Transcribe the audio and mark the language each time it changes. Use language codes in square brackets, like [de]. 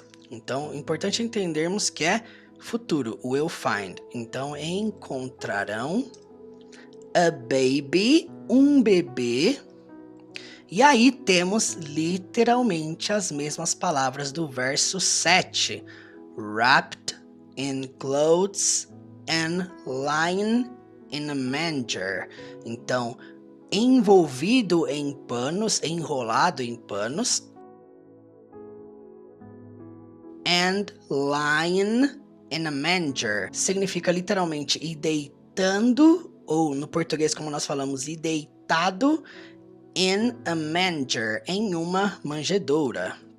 [pt] Então, é importante entendermos que é futuro, [en] will find. [pt] Então, encontrarão [en] a baby, [pt] um bebê. E aí temos literalmente as mesmas palavras do verso 7. [en] Wrapped in clothes and lying in a manger. [pt] Então, envolvido em panos, enrolado em panos. [en] And lying in a manger. [pt] Significa literalmente e deitando, ou no português como nós falamos, e deitado [en] in a manger, [pt] em uma manjedoura.